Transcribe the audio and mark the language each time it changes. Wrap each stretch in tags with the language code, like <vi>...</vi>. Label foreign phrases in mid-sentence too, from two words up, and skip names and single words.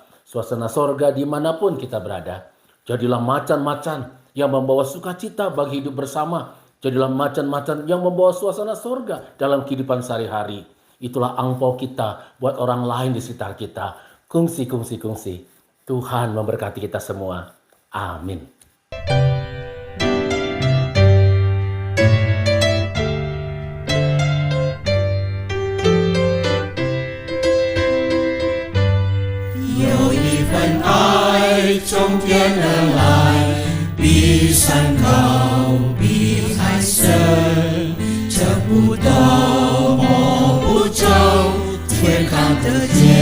<id>Suasana sorga dimanapun kita berada. Jadilah macan-macan yang membawa sukacita bagi hidup bersama. Jadilah macan-macan yang membawa suasana sorga dalam kehidupan sehari-hari. Itulah angpau kita buat orang lain di sekitar kita. Kungsi. Tuhan memberkati kita semua. Amin.</id> <zh>有一份爱从天而来，比山高，比海深，测不到，摸不着，却看得见。</zh>